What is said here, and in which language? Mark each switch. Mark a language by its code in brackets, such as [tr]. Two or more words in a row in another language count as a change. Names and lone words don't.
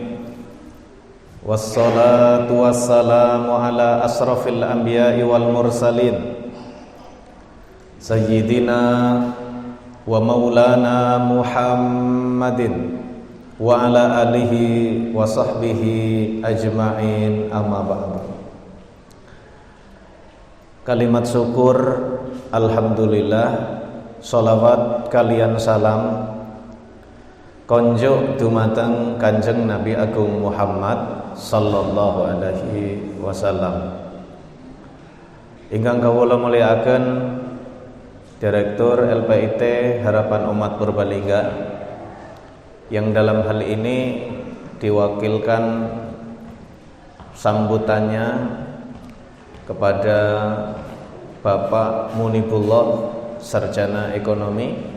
[ar] والصلاة والسلام على أشرف الأنبياء والمرسلين سيدنا ومولانا محمد وعلى آله وصحبه أجمعين، أما بعد. [jv] Kalimat syukur, alhamdulillah, sholawat kalian salam konjuk dumateng Kanjeng Nabi Agung Muhammad [ar] صلى الله عليه وسلم. [jv] Ingkang kawula mulyakaken [id] Direktur LPIT Harapan Umat Purbalingga, yang dalam hal ini diwakilkan sambutannya kepada Bapak Munibullah, Sarjana Ekonomi.